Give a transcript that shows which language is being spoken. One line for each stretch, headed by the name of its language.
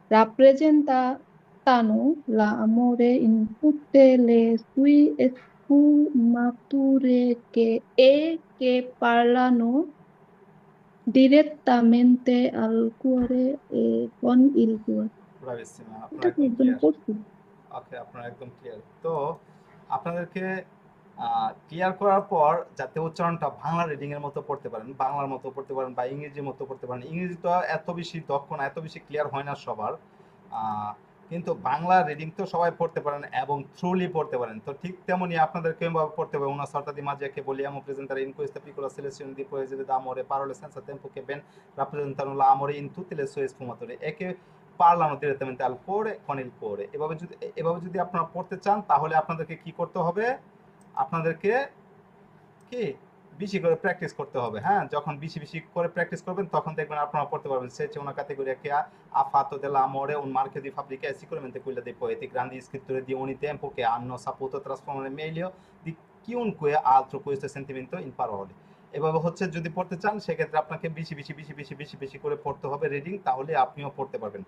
Italian: rappresentano l'amore in tutte le sue sfumature che parlano direttamente al cuore e con il cuore. Bravissima, আপনারা
Bangla: এটা একদম একদম clear. করছি। ওকে, আপনারা একদম ক্লিয়ার। তো আপনাদেরকে ক্লিয়ার করার পর যাতে উচ্চারণটা বাংলা রিডিং এর মতো পড়তে পারেন, বাংলার মতো পড়তে পারেন বা ইংরেজির মতো পড়তে পারেন। ইংরেজি তো এত বেশি দক্ষ না, এত বেশি ক্লিয়ার হয় না সবার, কিন্তু বাংলা রিডিং তো সবাই পড়তে পারেন এবং থ্রুলি পড়তে পারেন। তো ঠিক তেমনি আপনাদেরকে এভাবে পড়তে হবে
Italian: una sorta di magia che vogliamo presentare in questa piccola selezione di poesie d'amore, parole senza tempo che ben rappresentano l'amore in tutte le sue sfumature e che parlano direttamente al cuore con il cuore।
Bangla: এভাবে যদি আপনারা পড়তে চান তাহলে আপনাদেরকে কি করতে হবে? আপনাদেরকে কি বেশি করে প্র্যাকটিস করতে হবে। হ্যাঁ, যখন বেশি বেশি করে প্র্যাকটিস করবেন তখন দেখবেন আপনারা পড়তে পারবেন।
Italian: Se c'è una categoria che ha fatto dell'amore un marchio di fabbrica è sicuramente quella dei poeti, grandi scrittori di ogni tempo che hanno saputo trasformare meglio di chiunque altro questo sentimento in parole।
Bangla: এভাবে হচ্ছে যদি পড়তে চান সেক্ষেত্রে আপনাকে বেশি বেশি করে পড়তে হবে রিডিং, তাহলে আপনিও পড়তে পারবেন।